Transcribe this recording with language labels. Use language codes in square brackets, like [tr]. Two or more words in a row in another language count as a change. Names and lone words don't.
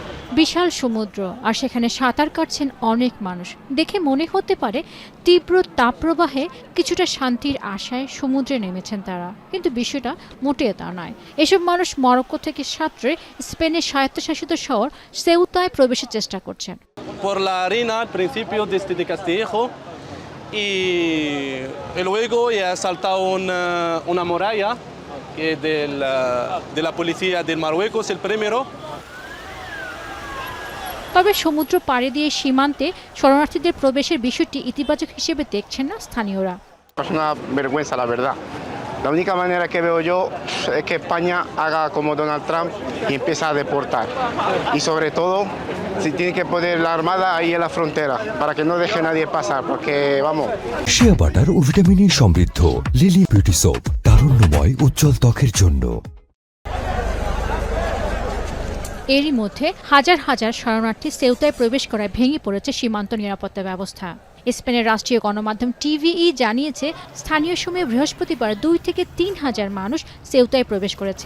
[bn] বিশাল সমুদ্র আর সেখানে সাঁতার কাটছেন অনেক মানুষ। দেখে মনে হতে পারে তীব্র তাপপ্রবাহে কিছুটা শান্তির আশায় সমুদ্রে নেমেছেন তারা, কিন্তু বিষয়টা মোটেও তা নয়। এসব মানুষ মরক্কো থেকে সাঁতরে স্পেনের স্বায়ত্তশাসিত শহর সেউতায় প্রবেশের চেষ্টা করছেন। [es] Por la arena al principio desde Castillejo y luego ya ha saltado una muralla que de la policía del Marruecos, el primero. [bn] তবে সমুদ্র পাড়ি দিয়ে সীমান্তে শরণার্থীদের প্রবেশের বিষয়টি ইতিবাচক হিসেবে দেখছেন না স্থানীয়রা। [es] Es una vergüenza, la verdad. La única manera que veo yo es que España haga como Donald Trump y empiece a deportar. Y sobre todo, si tiene que poner la armada ahí en la frontera, para que no deje nadie pasar, porque vamos. [bn] শিয়া বাটার ও ভিটামিনে সমৃদ্ধ লিলি বিউটি সোপ, তারুণ্যময় উজ্জ্বল ত্বকের জন্য। এরই মধ্যে হাজার হাজার শরণার্থী সেউতায় প্রবেশ করায় ভেঙে পড়েছে সীমান্ত নিরাপত্তা ব্যবস্থা। স্পেনের রাষ্ট্রীয় গণমাধ্যম টিভিই জানিয়েছে, স্থানীয় সময়ে বৃহস্পতিবার 2 থেকে 3 হাজার মানুষ সেউতায় প্রবেশ করেছে।